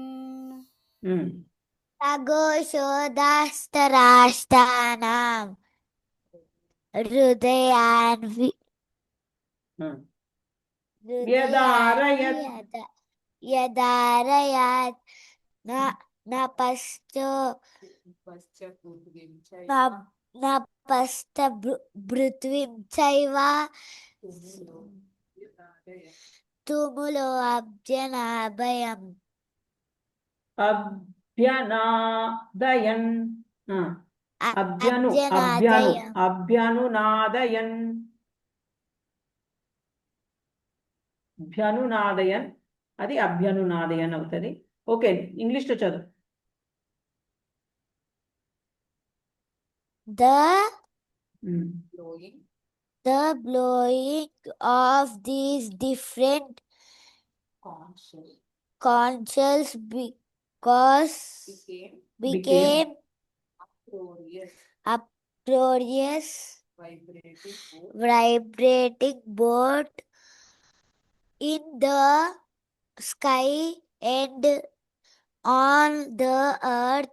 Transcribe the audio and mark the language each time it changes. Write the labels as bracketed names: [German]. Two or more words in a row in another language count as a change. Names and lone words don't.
[Sanskrit] సఘోషోదార్తరాష్ట్రాణాం హృదయాని వ్యధారయత్ नपस्त ब्रिथ्विम् चैव तुमुलो अब्जनभयम् అభ్యనాదయన్ abjanadayam అభ్యనునాదయన్ అభ్యనునాదయన్ [Telugu] అది అభ్యనునాదయన్ అవుతుంది. ఓకే, ఇంగ్లీష్ లో చదువు. [English] the blowing of these different conchs became uproarious vibrating both in the sky and on the earth.